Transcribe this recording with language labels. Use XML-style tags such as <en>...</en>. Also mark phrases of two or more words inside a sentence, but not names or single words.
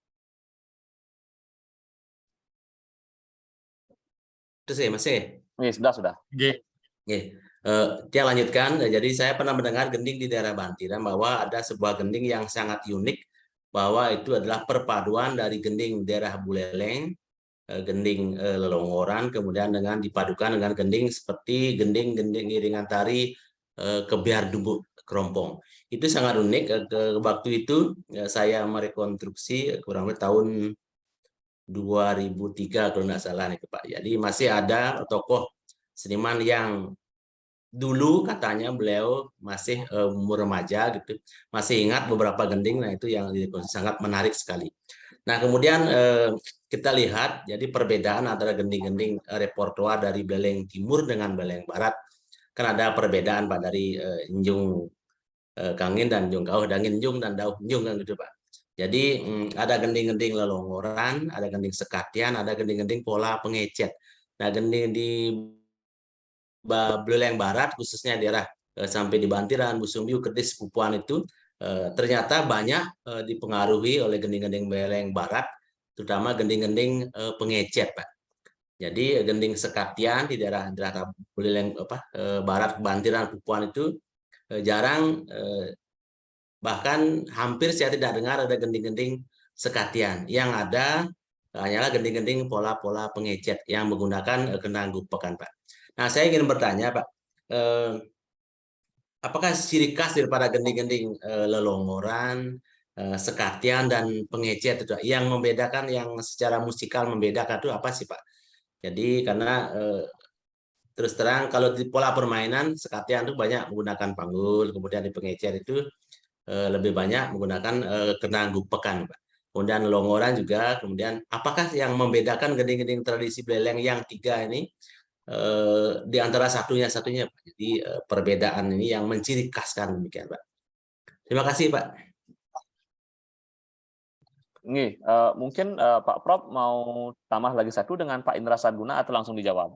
<id>itu sih masih. Sudah. Dia lanjutkan. Jadi saya pernah mendengar gending di daerah Bantiran bahwa ada sebuah gending yang sangat unik, bahwa itu adalah perpaduan dari gending daerah Buleleng, gending Lelongoran, kemudian dengan dipadukan dengan gending seperti gending-gending iringan tari Kebiar Dubuk Kerompong. Itu sangat unik. Waktu itu saya merekonstruksi kurang lebih tahun 2003 kalau tidak salah nih Pak. Jadi masih ada tokoh seniman yang dulu katanya beliau masih umur remaja gitu, masih ingat beberapa gending. Nah itu yang sangat menarik sekali. Nah kemudian kita lihat jadi perbedaan antara gending-gending repertoar dari Buleleng Timur dengan Buleleng Barat. Kan ada perbedaan Pak, dari Njung Kangin dan Njung Kauh, Dangin Njung dan Dauh Njung kan gitu Pak. Jadi ada gending-gending Lelongoran, ada gending Sekatian, ada gending-gending pola pengecet. Nah gending di Buleleng Barat khususnya daerah sampai di Bantiran, Busumbiu, Kedis, Pupuan itu ternyata banyak dipengaruhi oleh gending-gending Buleleng Barat, terutama gending-gending pengecet Pak. Jadi gending Sekatian di daerah Buleleng Barat, Bantiran, Pupuan itu jarang, bahkan hampir saya tidak dengar ada gending-gending Sekatian. Yang ada hanyalah gending-gending pola-pola pengecet yang menggunakan kendang gupekan Pak. Nah, saya ingin bertanya, Pak, apakah ciri khas daripada gending-gending Lelongoran, sekatian dan pengecet itu. Yang membedakan, yang secara musikal membedakan itu apa sih Pak? Jadi karena terus terang kalau di pola permainan sekatian itu banyak menggunakan panggul, kemudian di pengecet itu lebih banyak menggunakan kendang gupekan Pak. Kemudian longgoran juga, kemudian apakah yang membedakan gending-gending tradisi Beleleng yang 3 ini di antara satunya Pak? Jadi perbedaan ini yang menciri khaskan demikian Pak. Terima kasih Pak. Nih, mungkin Pak Prof mau tambah lagi satu dengan Pak Indra Sadguna atau langsung dijawab?</id>